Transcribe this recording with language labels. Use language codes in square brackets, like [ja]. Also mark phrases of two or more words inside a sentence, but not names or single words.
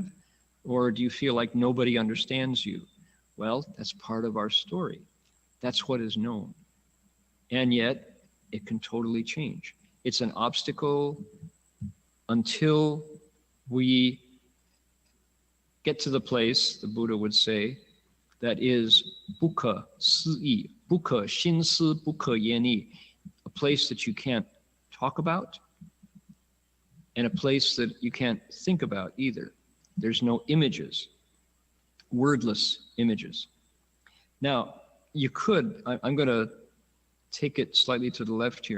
[en] Or do you feel like nobody understands you? Well, that's part of our story. That's what is known. And yet, it can totally change. It's an obstacle until we get to the place, the Buddha would say, that is bukkha si, bukkha shin si, bukkha yeni, a place that you can't talk about, and a place that you can't think about either. There's no images, wordless images. Now, you could, I'm going to take it slightly to the left here.